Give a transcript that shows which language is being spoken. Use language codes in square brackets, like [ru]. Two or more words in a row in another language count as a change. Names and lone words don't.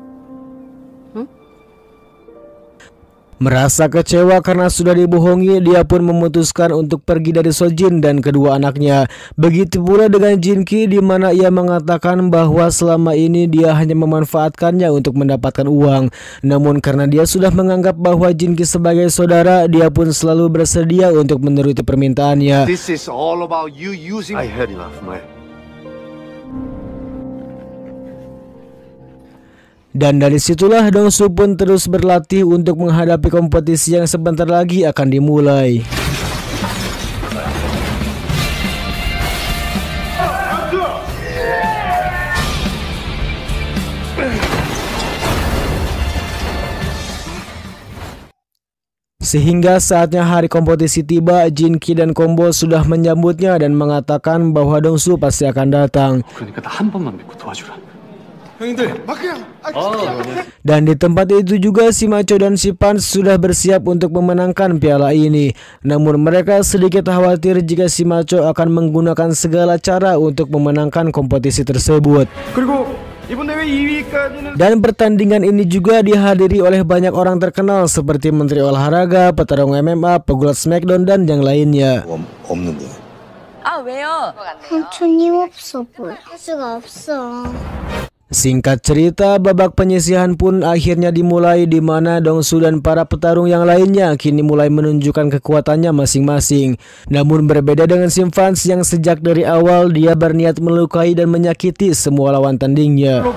[id] Merasa kecewa karena sudah dibohongi, dia pun memutuskan untuk pergi dari Sojin dan kedua anaknya. Begitu pula dengan Jinki di mana ia mengatakan bahwa selama ini dia hanya memanfaatkannya untuk mendapatkan uang. Namun karena dia sudah menganggap bahwa Jinki sebagai saudara, dia pun selalu bersedia untuk menuruti permintaannya. [en] This is all about you using. I had enough, man. [id] Dan dari situlah Dongsu pun terus berlatih untuk menghadapi kompetisi yang sebentar lagi akan dimulai. Sehingga saatnya hari kompetisi tiba, Jinki dan Kombo sudah menyambutnya dan mengatakan bahwa Dongsu pasti akan datang. [ko] 그러니까 나 한 번만 믿고 도와주라. [id] Dan di tempat itu juga si Macho dan si Pan sudah bersiap untuk memenangkan piala ini. Namun mereka sedikit khawatir jika si Macho akan menggunakan segala cara untuk memenangkan kompetisi tersebut. [ko] 그리고 [id] Dan pertandingan ini juga dihadiri oleh banyak orang terkenal seperti Menteri Olahraga, petarung MMA, pegulat Smackdown, dan yang lainnya. [ko] 없는 거야. 아, 왜요? 삼촌이 없어 보여. 할 수가 없어. [id] Singkat cerita, babak penyisihan pun akhirnya dimulai di mana Dongsu dan para petarung yang lainnya kini mulai menunjukkan kekuatannya masing-masing. Namun berbeda dengan Simfans yang sejak dari awal dia berniat melukai dan menyakiti semua lawan tandingnya.